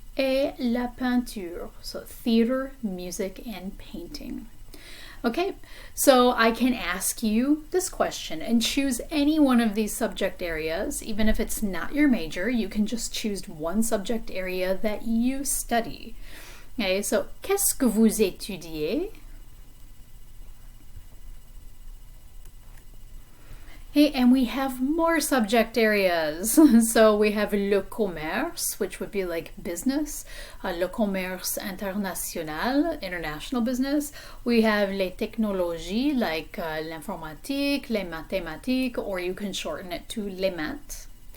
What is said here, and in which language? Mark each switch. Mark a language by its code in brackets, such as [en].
[fr] et la peinture. [en] So theater, music, and painting. Okay, so I can ask you this question and choose any one of these subject areas. Even if it's not your major, you can just choose one subject area that you study. Okay, so [fr] qu'est-ce que vous étudiez? [en] Hey, and we have more subject areas. So we have le commerce, which would be like business, [fr] le commerce international, [en] international business. We have [fr] les technologies, [en] like [fr] l'informatique, les mathématiques, [en] or you can shorten it to [fr] les maths.